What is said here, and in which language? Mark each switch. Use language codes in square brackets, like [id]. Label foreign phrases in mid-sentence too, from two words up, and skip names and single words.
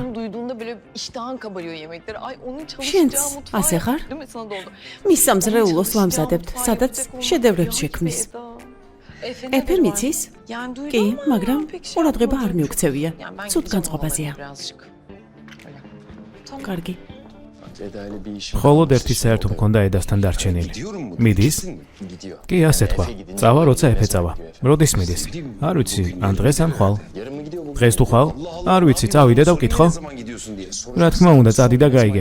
[tr] İsmini duyduğunda böyle iştahın kabarıyor yemekleri. Ay onun Şens, çalışacağı mutfağı [ka] ასე ხარ? [tr] değil mi sana da oldu? [ka] მის სამზრეულოს ვამზადებთ, სადაც შედევრებს შექმნის. Efe ეფე მიცის? [tr] Yani duydum [ka] კი, [tr] ama [ka] მაგრამ [tr] pek şey [ka] ყურადღება არ [tr] yapmadım. [ka] მიუქცევია. [tr] Yani ben [ka] ცუდ [tr] gideceğim [ka] განწყობაზეა. [tr] havalara birazcık. Öyle. Tamam. [ka] კარგი. მხოლოდ ერთი საერთო მქონდა ედასთან დარჩენილი. მიდის? კი, ასე თქვა. წავა, როცა ეფე წავა. როდის მიდის? არ ვიცი, ან დღეს ან ხვალ. დღეს თუ ხვალ? არ ვიცი, წავიდე და ვკითხო. რა თქმა უნდა, წადი და გაიგე.